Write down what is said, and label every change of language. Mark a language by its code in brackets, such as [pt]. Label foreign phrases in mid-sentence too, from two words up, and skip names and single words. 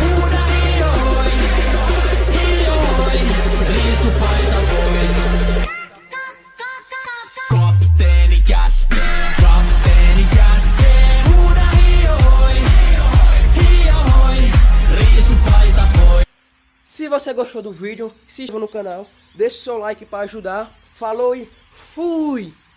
[fi] Huuda hiohoi, hiohoi, riisu paita pois. Kapteeni käskee. Kapteeni käskee. Huuda hiohoi, hiohoi, riisu paita pois. [pt] Se você gostou do vídeo, se inscreva no canal, deixe seu like para ajudar. Falou e fui!